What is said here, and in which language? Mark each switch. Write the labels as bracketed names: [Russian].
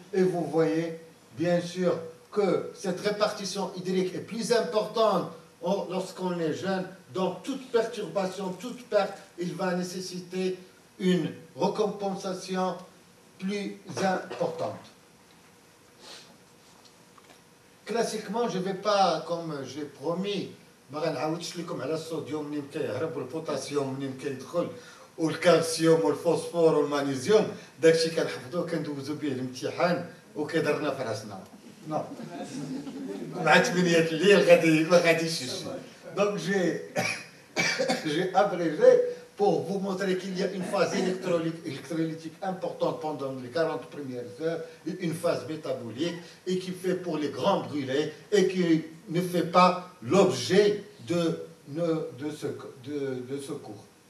[French] Et vous voyez bien sûr que cette répartition hydrique est plus importante lorsqu'on est jeune. Donc toute perturbation, toute perte, il va nécessiter une recompensation plus importante. Classiquement, je ne vais pas, comme j'ai promis, [Arabic] ما غنعاودش لكم على الصوديوم منين كيهرب والبوتاسيوم منين كيدخل والكالسيوم والفوسفور والمغنيسيوم. داكشي كنحفظوه كندوزو به الامتحان وكيضرنا في راسنا. نو مع 8 الليل غادي ما غاديش يجي. [French] Donc j'ai abrégé pour vous montrer qu'il y a une phase électrolytique importante pendant les 40 premières heures, une phase métabolique, et qui fait pour les grands brûlés, et qui ne fait pas l'objet de ce cours.